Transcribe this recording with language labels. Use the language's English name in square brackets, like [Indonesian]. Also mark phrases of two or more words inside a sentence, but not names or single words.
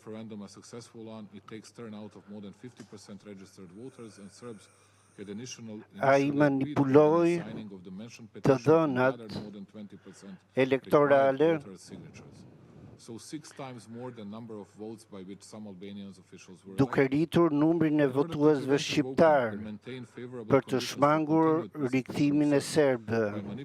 [English] referendum a successful one. It takes turnout of more than 50% registered voters, and Serbs had [Albanian] ai manipuloi të dhënat elektorale duke rritur numrin e votuesve shqiptar për të shmangur rikthimin e serbëve.